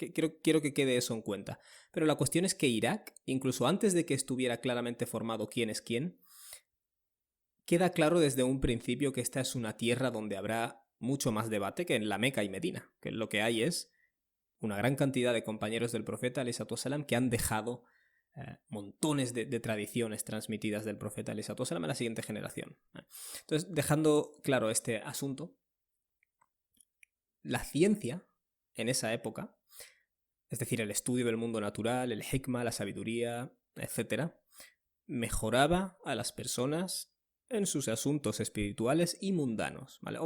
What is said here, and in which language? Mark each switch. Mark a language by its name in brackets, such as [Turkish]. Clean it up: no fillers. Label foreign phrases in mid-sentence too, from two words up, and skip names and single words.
[Spanish] Quiero que quede eso en cuenta. Pero la cuestión es que Irak, incluso antes de que estuviera claramente formado quién es quién, queda claro desde un principio que esta es una tierra donde habrá mucho más debate que en la Meca y Medina, que lo que hay es una gran cantidad de compañeros del profeta [Arabic] عليه السلام [Spanish] que han dejado montones de tradiciones transmitidas del profeta [Arabic] عليه السلام [Spanish] a la siguiente generación. Entonces, dejando claro este asunto, la ciencia en esa época, es decir, el estudio del mundo natural, el hikmah, la sabiduría, etc., mejoraba a las personas en sus asuntos espirituales y mundanos, ¿vale?